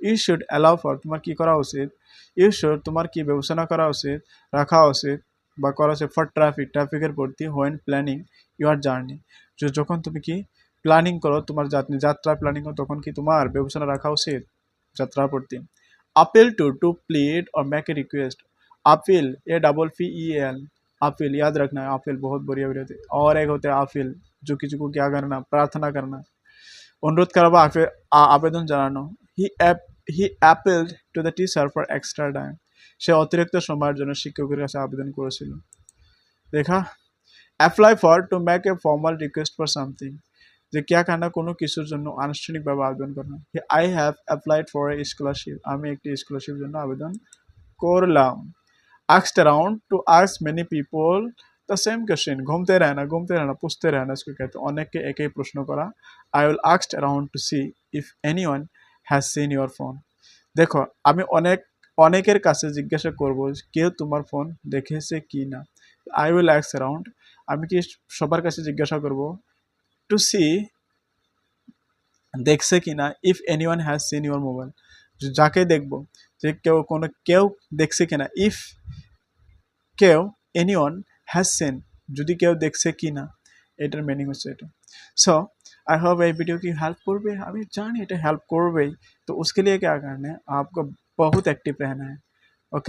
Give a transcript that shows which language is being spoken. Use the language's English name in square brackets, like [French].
[English] you should allow for, [Bangla] তোমার কি করা উচিত, ইউ শুড তোমার কি বিবেচনা করা উচিত, রাখা উচিত বা করা উচিত, ফর ট্রাফিকের প্রতি, [English] when planning your journey, [Bangla] যখন তুমি কি প্ল্যানিং করো, তোমার যাত্রা প্ল্যানিং করো, তখন কি তোমার বিবেচনা রাখা উচিত যাত্রার প্রতি। [Hindi] अपील, टू प्लीड और make a request, appeal APPEL, appeal याद रखना है, अपील बहुत बढ़िया बढ़िया होती है। और एक होते हैं अपील, जो किसी को क्या करना, प्रार्थना करना, [Bangla] অনুরোধ করা বা আবেদন জানানো। [English] he appealed to the teacher for extra time, [Bangla] সে অতিরিক্ত সময়ের জন্য শিক্ষকের কাছে আবেদন করেছিল। দেখা, apply for, [English] to make a formal request for something, [Bangla] যে [Hindi] क्या करना [Bangla] কোনো কিছুর জন্য আনুষ্ঠানিকভাবে আবেদন করা। [English] I have applied for a scholarship, [Bangla] আমি একটি স্কলারশিপ জন্য আবেদন করলাম। [English] asked around, to ask many people the same question, [Hindi] घूमते रहना पूछते रहना इसको कहते हैं, [Bangla] অনেককে একই প্রশ্ন করা। [English] I will ask around to see if anyone has seen your phone, [Bangla] দেখো আমি অনেকের কাছে জিজ্ঞাসা করব কেউ তোমার ফোন দেখেছে কি না। I will ask around, আমি কি সবার কাছে জিজ্ঞাসা করব, to see দেখছে কিনা, [English] if anyone has seen your mobile, [Bangla] যাকে দেখবো যে কেউ দেখছে কিনা, ইফ কেউ, এনিওয়ান হ্যাজ সিন যদি কেউ দেখছে কিনা, এটার মিনিং হচ্ছে এটা। [Hindi] सो आई होप ये वीडियो की हेल्प করবে, [Bangla] আমি জানি এটা হেল্প করবেই। [Hindi] तो उसके लिए क्या करना है, आपको बहुत एक्टिव रहना है। ओके।